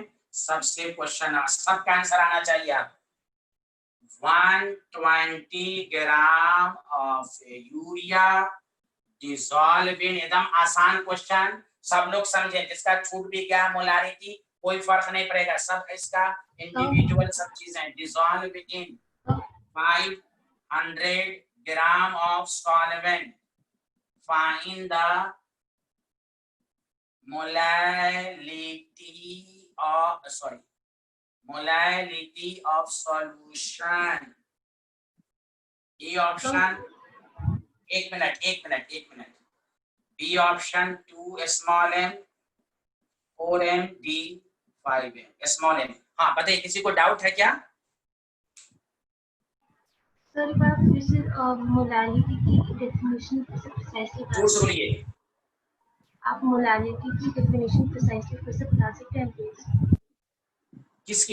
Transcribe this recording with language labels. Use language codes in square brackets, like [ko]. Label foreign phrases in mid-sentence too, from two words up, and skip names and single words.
[hi] सबसे क्वेश्चन सबका आंसर आना चाहिए आप। 120 [en] gram of urea dissolve in, [hi] एकदम आसान क्वेश्चन, सब लोग समझे। जिसका छूट भी गया मोलारिटी कोई फर्क नहीं पड़ेगा, सब इसका इंडिविजुअल सब चीजें। [en] dissolve in 500 gram of solvent, find the molality of solution. E option, [hi] एक मिनट, [en] B option 2 small m, 4m, D 5m small m। [hi] हाँ बताइए, किसी को डाउट है क्या? सर एक बार फिर से मोलालिटी की [en] definition precisely [hi] जोर से बोलिए। आप मोलालिटी की [en] definition precisely [hi] फिर से बता सकते हैं प्लीज? किसकी?